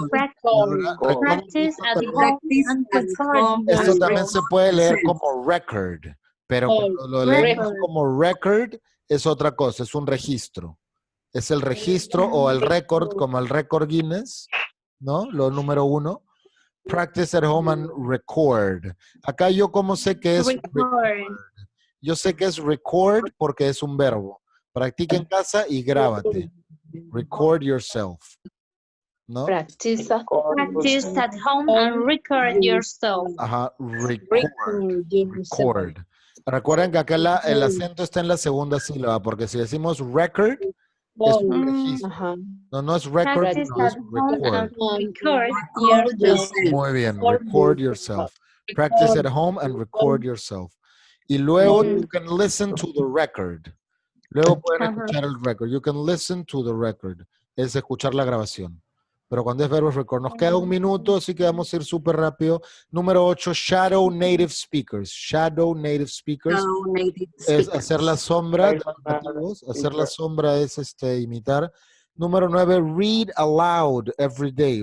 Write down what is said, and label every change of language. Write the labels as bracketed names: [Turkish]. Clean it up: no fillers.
[English] Practice at home and record. [Spanish] Esto también se puede leer como record, pero cuando lo leemos como record es otra cosa, es un registro. Es el registro o el récord, como el récord Guinness, ¿no? Lo número 1. [English] Practice at home and record. [Spanish] Acá yo como sé que es record. Yo sé que es record porque es un verbo. Practica en casa y grábate. [English] Record yourself. [Spanish] ¿No? [English] Practice at home and record yourself. [Spanish] Ajá, record. Recuerden que acá el acento está en la segunda sílaba, porque si decimos record, es un registro. No es record, [English] Practice [Spanish] no es [English] at home record. and record yourself. [Spanish] Muy bien, [English] record yourself. Practice at home and record yourself. [Spanish] Y luego [English] you can listen to the record. [Spanish] Luego pueden escuchar el record. [English] You can listen to the record. [Spanish] Es escuchar la grabación. Pero cuando es verbo record, nos queda un minuto, así que vamos a ir súper rápido. Número 8, [English] shadow native speakers. [Spanish] Shadow native speakers es hacer la sombra de los nativos. Hacer la sombra es imitar. Número 9, [English] read aloud every day.